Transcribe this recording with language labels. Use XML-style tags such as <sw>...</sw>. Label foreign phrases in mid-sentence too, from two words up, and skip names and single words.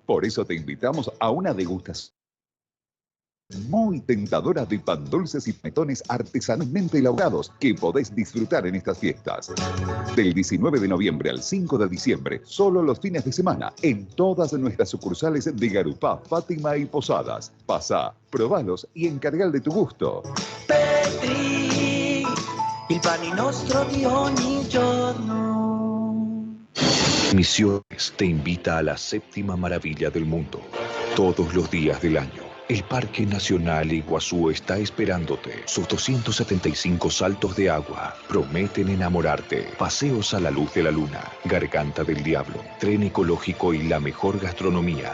<es>Por eso te invitamos a una degustación muy tentadora de pan dulces y panetones artesanalmente elaborados que podés disfrutar en estas fiestas. Del 19 de noviembre al 5 de diciembre, solo los fines de semana, en todas nuestras sucursales de Garupá, Fátima y Posadas. Pasá, probalos y encargá de tu gusto.</es> <it>Petri, il pane nostro di ogni giorno.</it> <es>Misiones te invita a la séptima maravilla del mundo. Todos los días del año, El Parque Nacional Iguazú está esperándote. Sus 275 saltos de agua prometen enamorarte. Paseos a la luz de la luna, Garganta del Diablo, tren ecológico y la mejor gastronomía.</es>